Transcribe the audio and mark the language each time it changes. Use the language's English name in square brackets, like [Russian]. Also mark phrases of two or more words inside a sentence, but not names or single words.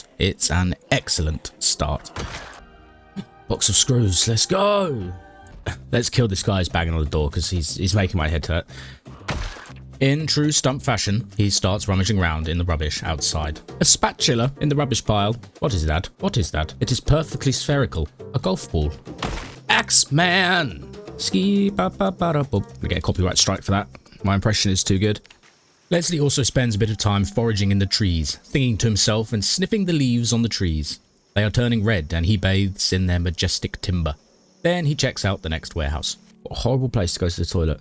[English] It's an excellent start. Box of screws, let's go! Let's kill this guy who's banging on the door because he's making my head hurt. In true Stump fashion, he starts rummaging around in the rubbish outside. A spatula in the rubbish pile. What is that? What is that? It is perfectly spherical. A golf ball. Axeman! Ski ba ba ba da boop. We get a copyright strike for that. My impression is too good. Lesley also spends a bit of time foraging in the trees, thinking to himself and sniffing the leaves on the trees. They are turning red and he bathes in their majestic timber. Then he checks out the next warehouse. What a horrible place to go to the toilet.